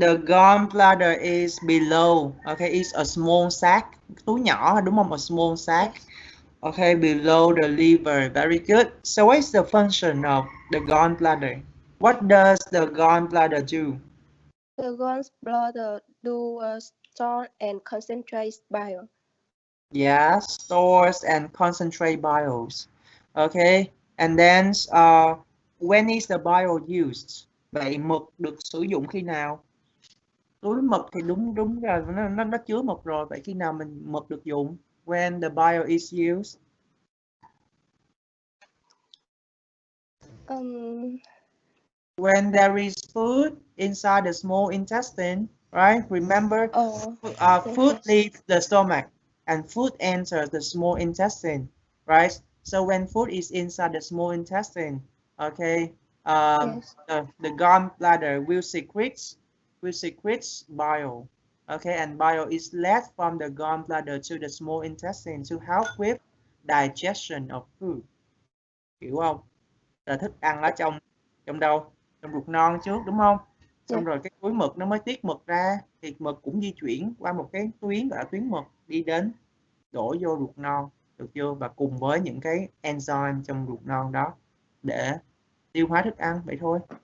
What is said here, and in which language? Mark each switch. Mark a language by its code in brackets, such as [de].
[en] The gallbladder is below. Okay, it's a small sac. [vi] Túi nhỏ đúng không? [en] A small sac. Okay, below the liver. Very good. So what is the function of the gallbladder? What does the gallbladder do? The gallbladder do store and concentrate bile. Yeah, stores and concentrate biles. Okay, and then when is the bile used? [vi] Vậy mật được sử dụng khi nào? Túi mật thì đúng rồi, nó chứa mật rồi. Vậy khi nào mật được dùng? [en] When the bile is used? When there is food inside the small intestine, right? Remember, food leaves the stomach and food enters the small intestine, right? So when food is inside the small intestine, okay, the gallbladder will secrete bile, okay, and bile is led from the gallbladder to the small intestine to help with digestion of food. [vi] Hiểu không? Là thức ăn ở trong đâu? Trong ruột non trước đúng không? Xong rồi cái túi mật nó mới tiết mật ra, thì mật cũng di chuyển qua một cái tuyến gọi là tuyến mật đi đến đổ vô ruột non, được chưa? Và cùng với những cái enzyme trong ruột non đó để tiêu hóa thức ăn, vậy thôi.